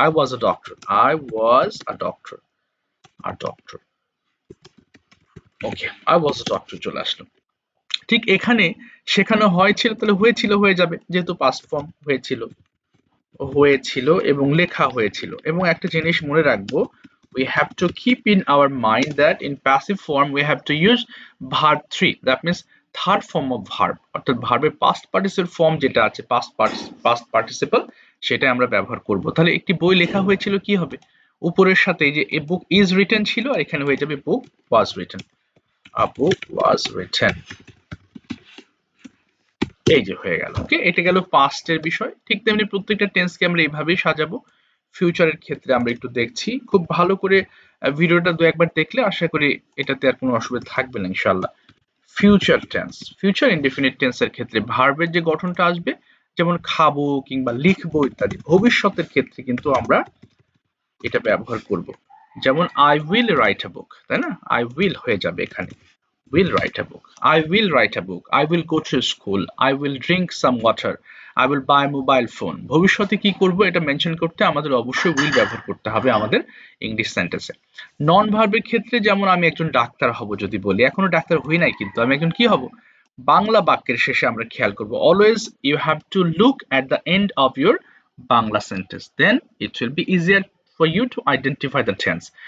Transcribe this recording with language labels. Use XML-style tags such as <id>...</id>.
<en>I was a doctor, I was a doctor, a doctor.</en> <bn>Okay,</bn> <en>I was a doctor</en> <bn>চলে আসলো। ঠিক এখানে শেখানো হয়েছিল, তাহলে হয়েছিল হয়ে যাবে, যেহেতু পাস্ট ফর্ম হয়েছিল, হয়েছিল এবং লেখা হয়েছিল। এবং একটা জিনিস মনে রাখবো,</bn> <en>we have to keep in our mind that in passive form we have to use verb 3, that means third form of verb,</en> <bn>অর্থাৎ ভার্বের</bn> <en>past participle form যেটা আছে, past participle,</en> <bn>সেটা আমরা ব্যবহার করব। তাহলে একটি বই লেখা হয়েছিল কি হবে, উপরের সাথে এই যে</bn> <en>a book is written</en> <bn>ছিল, আর এখানে হয়ে যাবে</bn> <en>book was written, a book was written।</en> <bn>এই যে হয়ে গেল। ওকে, এটা গেল পাস্ট এর বিষয়। ঠিক তেমনি প্রত্যেকটা টেন্সকে আমরা এইভাবেই সাজাবো। ফিউচারের ক্ষেত্রে আমরা একটু দেখছি, খুব ভালো করে ভিডিওটা দু একবার দেখলে আশা করি এটাতে আর কোনো অসুবিধা থাকবে না ইনশাআল্লাহ। ফিউচার টেন্স, ফিউচার ইনডেফিনিট টেন্সের ক্ষেত্রে ভার্বের যে গঠনটা আসবে, যেমন খাবো কিংবা লিখবো ইত্যাদি, ভবিষ্যতের ক্ষেত্রে কিন্তু আমরা এটা ব্যবহার করব।</bn> <en>যেমন I will write a book,</en> <bn>তাই না?</bn> <en>I will</en> <bn>হয়ে যাবে এখানে,</bn> <en>will write a book, I will write a book, I will go to school, I will drink some water, I will buy a mobile phone।</en> <bn>ভবিষ্যতে কি করব এটা mention করতে আমাদের অবশ্যই will ব্যবহার করতে হবে আমাদের ইংলিশ সেন্টেন্সে। নন ভার্বের ক্ষেত্রে যেমন আমি একজন ডাক্তার হব যদি বলি, এখনো ডাক্তার হই নাই কিন্তু আমি একজন কি হব, বাংলা বাক্যের শেষে আমরা খেয়াল করব,</bn> <en>Always you have to look at the end of your Bangla sentence, then it will be easier for you to identify the tense.</en>